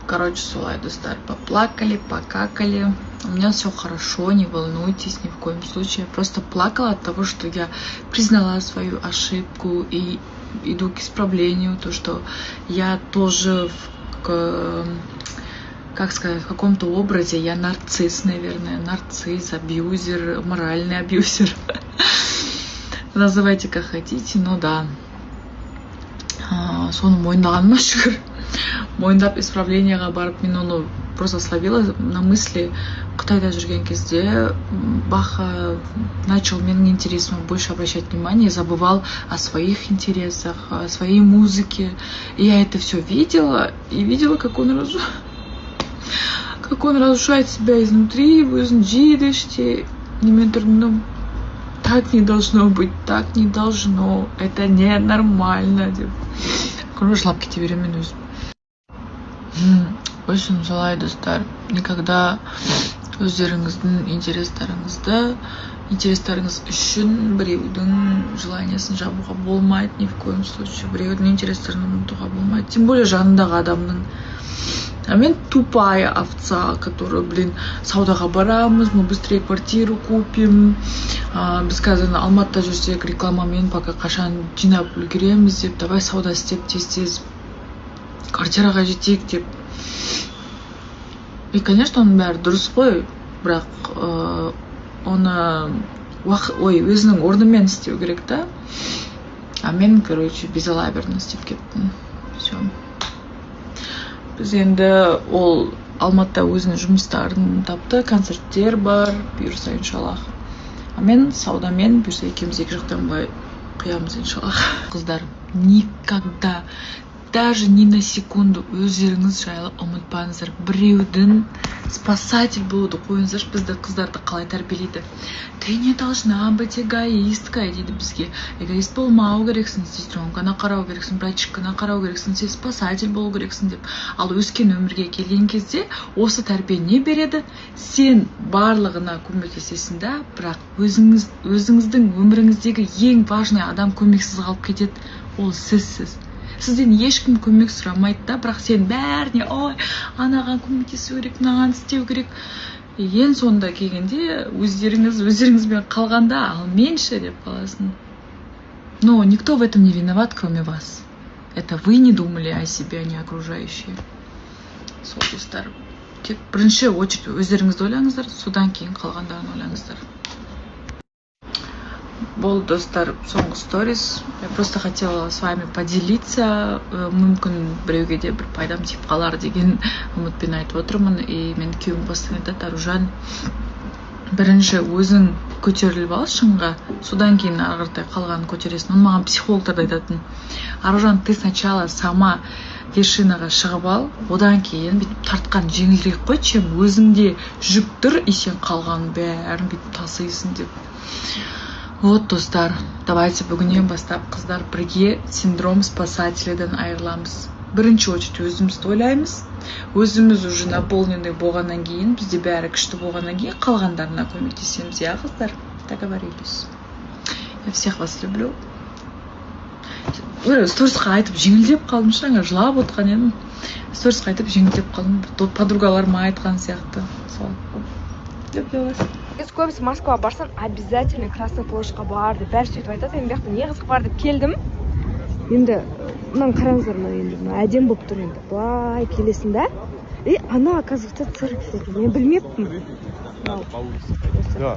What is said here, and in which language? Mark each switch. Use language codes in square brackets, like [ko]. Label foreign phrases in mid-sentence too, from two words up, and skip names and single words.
[ru] Короче, [kk] солай, достар, [ru] поплакали, покакали. У меня все хорошо, не волнуйтесь ни в коем случае. Я просто плакала от того, что я признала свою ошибку и иду к исправлению. То, что я тоже как сказать, в каком-то образе я нарцисс, наверное. Нарцисс, абьюзер, моральный абьюзер. Называйте как хотите, но да. [kk] Соны мойындағаныма шүкір. Мойындап исправлениеға барып, мен оны [ru] просто словила на мысли. [kk] Қытайда жүрген кезде [ru] Баха начал менің интересам больше обращать внимание, забывал о своих интересах, о своей музыке. И я это все видела, и видела, как он разрушает себя изнутри, [kk] өзін жейді іште. Немен тұрдым, [ru] так не должно быть, так не должно, это ненормально деп. [kk] Короче, жылап кете беремін өзім. [ru] В общем, [kk] солай, достар, никогда өздеріңіздің интерестеріңіз үшін біреудің желаниясын жабуға болмайды, [ru] ни в коем случае. [kk] Біреудің интерестерін ұмытуға болмайды, [ru] тем более [kk] жанындағы адамның. [ru] А мен тупая овца, которая, [kk] саудаға барамыз, [ru] мы быстрее квартиру купим. [kk] Біз қазір Алматыда жүрсек рекламамен пока қашан жинап үлгереміз деп, давай сауда істеп тез квартираға жетейік деп. [ru] И, конечно, [kk] оның бәрі дұрыс қой, бірақ оны өзінің орнымен істеу керек та. А мен, короче, безалаберно істеп кеттім. [ru] Все. [kk] Біз енді ол Алматыда өзінің жұмыстарын тапты, концерттер бар, бұйырса иншаллах. А мен саудамен бұйырса екеуміз екі жақтан былай құямыз иншаллах. Қыздар, [ru] никогда, даже ни на секунду [kk] өздеріңіз жайлы ұмытпаңыздар. Біреудің спасатель болуды қойыңыздар. Бізді қыздарды қалай тәрбиелейді? [ru] Ты не должна быть эгоистка дейді бізге. [kk] Эгоист болмау керексің, сестренканы қарау керексің, братчиканы қарау керексің, сен спасатель болу керексің деп. Ал өскен өмірге келген кезде осы тәрбие не береді? Сен барлығына көмектесесің да, бірақ өзіңіздің өміріңіздегі ең важный адам көмексіз қалып кетеді. Ол сізсіз. Сізден ешкім көмек сұрамайды да, бірақ сен бәріне, ой, анаған көмектесу керек, мынаған істеу керек. Ең соңында келгенде өздеріңізбен қалғанда, ал менше деп қаласың. [ru] Но никто в этом не виноват, кроме вас. Это вы не думали о себе, а не окружающие. [kk] Сол достар. Тек бірінші очередь өздеріңізді ойлаңыздар, содан кейін қалғандарын ойлаңыздар. Бол, достар, соңғы сторис. [ru] Я просто хотела с вами поделиться. [kk] Мүмкін біреуге де бір пайдам тиіп қалар деген үмітпен айтып отырмын. И мен күйеуім постоянно айтады, Аружан, бірінші өзің көтеріліп ал шыңға, содан кейін ары қаратай қалғанын көтересің. Оны маған психологтар айтатын. Аружан, [ru] ты сначала сама [kk] вершинаға шығып ал, одан кейін бүйтіп тартқан жеңілірек қой, чем өзіңде жүк тұр, и сен қалғанын бәрін бүйтіп тасыйсың деп. Вот, достар, давайте бүгіннен бастап қыздар бірге [ru] синдром спасателяден [kk] айырыламыз. Бірінші очередь өзімізді ойлаймыз. Өзіміз [ru] уже наполненный [kk] болғаннан кейін, бізде бәрі күшті болғаннан кейін қалғандарына көмектесеміз, я, қыздар? [ru] Договорились. Я всех вас люблю. [kk] Сторисқа айтып жеңілдеп қалдым, жаңа жылап отқан едім. Сторисқа айтып жеңілдеп қалдым. Подругаларыма айтқан сияқты. Сол. [ru] Люблю вас. [kk] Көбісі Москва барсан, обязательно Красный площадьқа бар деп, бәрі сөйтіп айтады. Мен бияқта не қызық бар деп келдім. Енді мынаны қараңыздар, енді әдем болып тұр енді. Былай келесің да. И ана, оказывается, церковь екен. Мен білмеппін. Да.